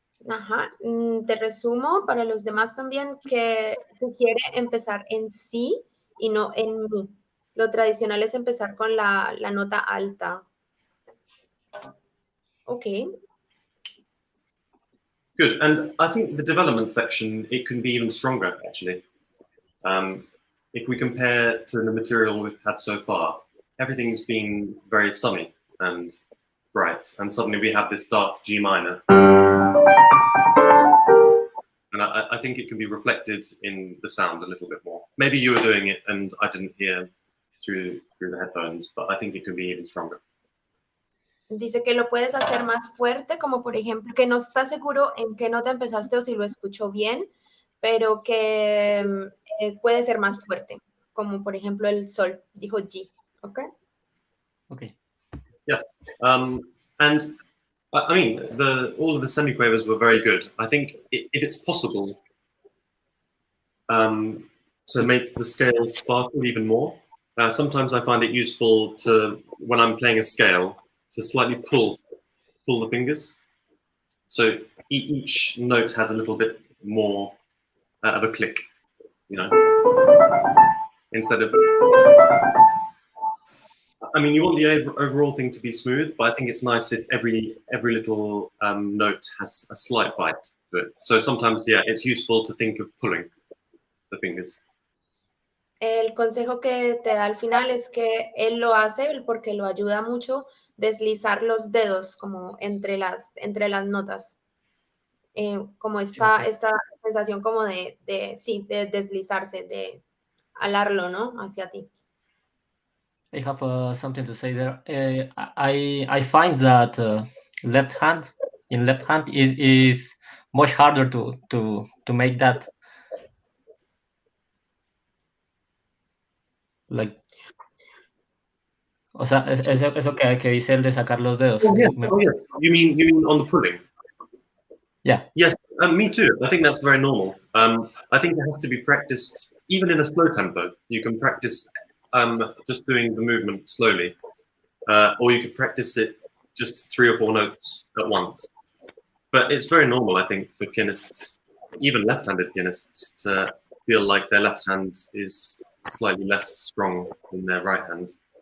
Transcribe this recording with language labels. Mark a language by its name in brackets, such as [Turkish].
[Spanish] Ajá, te resumo para los demás también que sugiere empezar en sí y no en mi. Lo tradicional es empezar con la nota alta. [English] Okay. Good, and I think the development section, it can be even stronger, actually. If we compare to the material we've had so far, everything's been very sunny and bright, and suddenly we have this dark G minor. And I think it can be reflected in the sound a little bit more. Maybe you were doing it and I didn't hear through the headphones, but I think it can be even stronger. [Spanish] Dice que lo puedes hacer más fuerte, como por ejemplo, que no está seguro en qué nota empezaste o si lo escuchó bien, pero que puede ser más fuerte, como por ejemplo el sol, dijo G, ¿ok? [English] Okay. Yes, and I mean, all of the semiquavers were very good. I think if it's possible to make the scales sparkle even more, sometimes I find it useful to, when I'm playing a scale, to slightly pull the fingers. So each note has a little bit more of a click, you know, instead of... I mean, you want the overall thing to be smooth, but I think it's nice if every little note has a slight bite to it. So sometimes, yeah, it's useful to think of pulling the fingers. [Spanish] El consejo que te da al final es que él lo hace porque lo ayuda mucho deslizar los dedos como entre las notas. como esta sensación como de deslizarse, de alarlo, ¿no? Hacia ti. [English] I have something to say there. I find that left hand is much harder to make that. Like, [Spanish] o sea, eso que dice el de sacar los dedos. [English] Oh, yes. Oh, yes. You mean on the pulling? Yeah. Yes, me too. I think that's very normal. I think it has to be practiced, even in a slow tempo. You can practice just doing the movement slowly, or you could practice it just 3 or 4 notes at once. But it's very normal, I think, for pianists, even left-handed pianists, to feel like their left hand is slightly less strong than their right hand.